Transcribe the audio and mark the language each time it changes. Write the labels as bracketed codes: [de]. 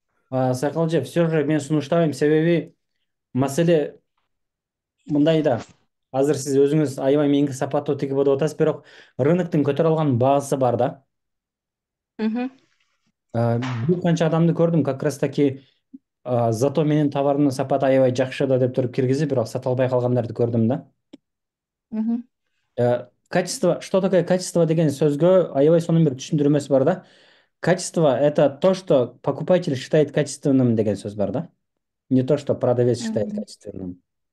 [ky] Сайкалчы, все же мен сунуштабайм, себеби маселе мындай да. Азыр сиз өзүңүз аябай меники сапаттуу тигип деп атасыз, бирок рыноктун көтөрүп алган баасы бар да. Бир канча адамды көрдүм, [ru] как раз таки зато [ky] менин товарымдын сапаты аябай жакшы да деп туруп киргизип, бирок сата албай калгандарды көрдүм да. [ru] качество, что такое качество [ky] деген сөзгө аябай сонун бир түшүндүрмөсү бар да. [ru] Качество — это то, что покупатель считает качественным [ky] деген сөз бар да. [ru] Не то, что продавец считает качественным.